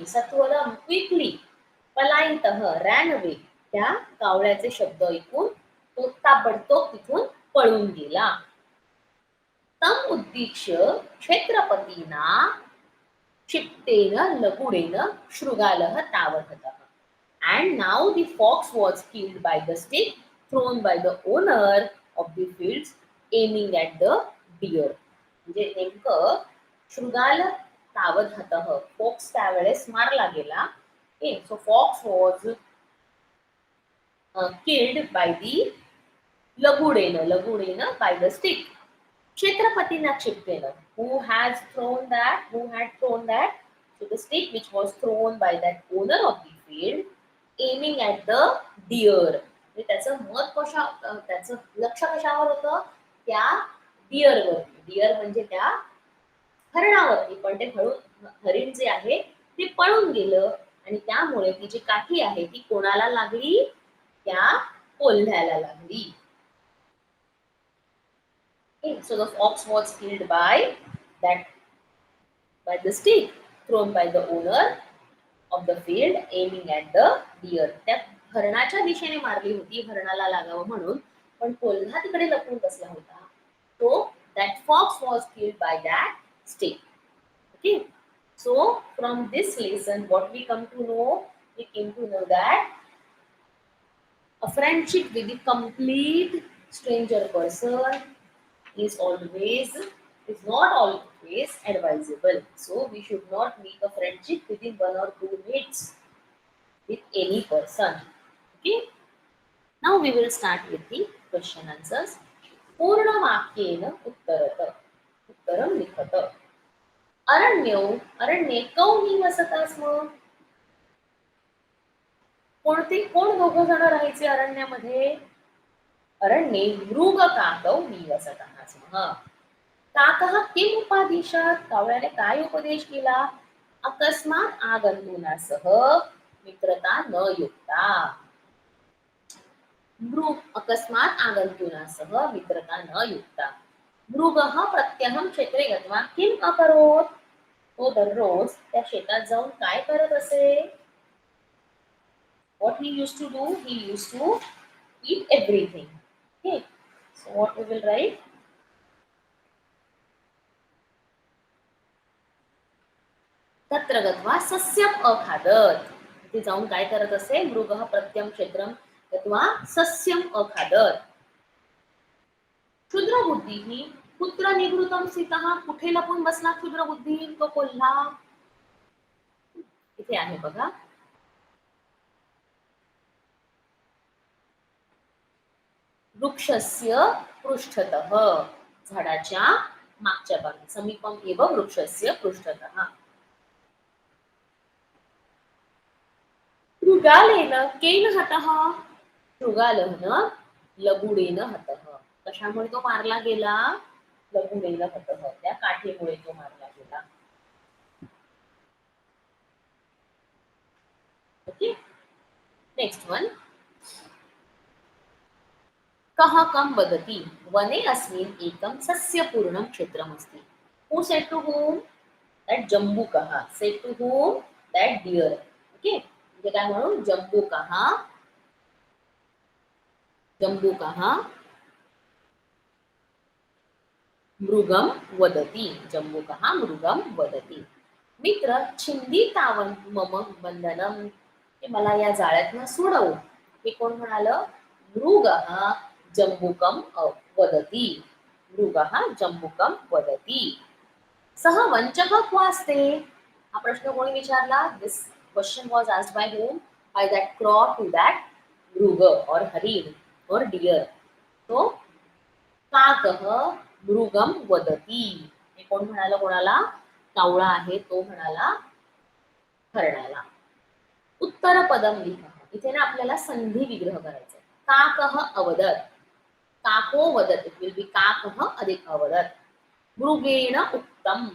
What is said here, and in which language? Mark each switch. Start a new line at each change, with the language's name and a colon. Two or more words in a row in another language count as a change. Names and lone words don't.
English: Satwaram quickly. पलायितः ran away.
Marathi: त्या कावळ्याचे शब्द ऐकून तो ताबडतोब तिथून पळून गेला.
Sanskrit: तम उद्दिश्य क्षेत्रपतीना क्षिप्तेन लगुडेन शृगालः तावतः.
English: And now the fox was killed by the stick thrown by the owner of the fields aiming at the deer.
Marathi: म्हणजे नेमकं
Sanskrit: शृगाल तावतः
Marathi: फॉक्स त्यावेळेस मारला गेला.
English: Okay, so fox was killed by the lagudena by the stick.
Sanskrit: क्षेत्रपतिना क्षिप्तेन,
English: who had thrown that, so the stick which was thrown by that owner of the field, aiming at the deer.
Marathi: म्हणजे त्याचं मत त्याचं लक्ष कशावर होतं? त्या डिअरवरती. डिअर म्हणजे त्या हरणावरती. पण ते हरिण जे आहे ते पळून गेलं आणि त्यामुळे ती जी काठी आहे ती कोणाला लागली? त्या कोल्ह्याला लागली.
English: Okay, so the fox was killed by the stick thrown by the owner of the field aiming at the deer.
Marathi: त्या हरणाच्या दिशेने मारली होती हरणाला लागावं म्हणून, पण कोल्हा तिकडे लपून बसला होता.
English: So that fox was killed by that stick. Okay. So from this lesson what we come to know? We came to know that a friendship with a complete stranger person is not always advisable. So we should not make a friendship within 1 or 2 minutes with any person. Okay. Now we will start with the question answers.
Sanskrit: पूर्ण वाक्येन उत्तरत. उत्तरं लिखत. अरण्ये कौ निवसत स्म.
Marathi: कोण दोघ जण राहायचे अरण्यामध्ये?
Sanskrit: अरण्ये मृग काकौ निवसतः स्म. काकः किम उपादिशत.
Marathi: कावळ्याने काय उपदेश केला?
Sanskrit: अकस्मात आगंतुनासह मित्रता न युक्ता. अकस्मात आगंतुनासह मित्रता न युक्ता. मृगः प्रत्यहं क्षेत्रे गत्वा किम अकरोत.
Marathi: तो दररोज त्या शेतात जाऊन काय करत असे?
English: What he used to do? He used to eat everything. Okay. So what we will write?
Sanskrit: तत्र गत्वा सस्यम अखादत.
Marathi: तिथे जाऊन काय करत असे?
Sanskrit: मृगः प्रत्यम क्षेत्रम गत्वा सस्यम अखादत. क्षुद्र बुद्धी कुत्र निवृत्तम स्थितः.
Marathi: कुठे लपून बसला क्षुद्र बुद्धी? तो कोल्हा. इथे आहे बघा.
Sanskrit: वृक्षस्य पृष्ठतः.
Marathi: झाडाच्या मागच्या बाजूला.
Sanskrit: समीपम एव वृक्षस्य पृष्ठतः. मृगालेन केन हतः. मृगालहन लगुडेन हतः.
Marathi: कशामुळे तो मारला गेला?
Sanskrit: लगुडेन हतः.
Marathi: त्या काठीमुळे तो मारला गेला. ओके.
English: next one.
Sanskrit: कः कं वदति. वने अस्मिन् एकं सस्यपूर्णं क्षेत्रमस्ति.
English: Who said to whom? That जम्बूकः. Said to whom? That deer.
Marathi: Okay. म्हणजे काय म्हणून?
Sanskrit: जम्बूकः मृगम वदति. जम्बूकः मृगम वदति. मित्र छिंदी तावन मम बंधनम.
Marathi: मला या जाळ्यातनं सोडव. हे कोण म्हणालं?
Sanskrit: मृगः जम्बुकम वदति. मृगः जम्बुकम वदति. सह वंचः क्वास्ते.
Marathi: हा प्रश्न कोणी विचारला?
English: this question was asked by whom? By that crow to that मृग or हरिण or deer.
Sanskrit: तो काकः मृगम वदति.
Marathi: हे कोण म्हणाला कोणाला? कावळा आहे तो म्हणाला हरणाला. उत्तर पदम लिहा. इथे ना आपल्याला संधी विग्रह करायचा.
Sanskrit: काकः अवदत. काको वदत.
English: it will be
Sanskrit: काकः अधिक अवदत. मृगेण उक्तम.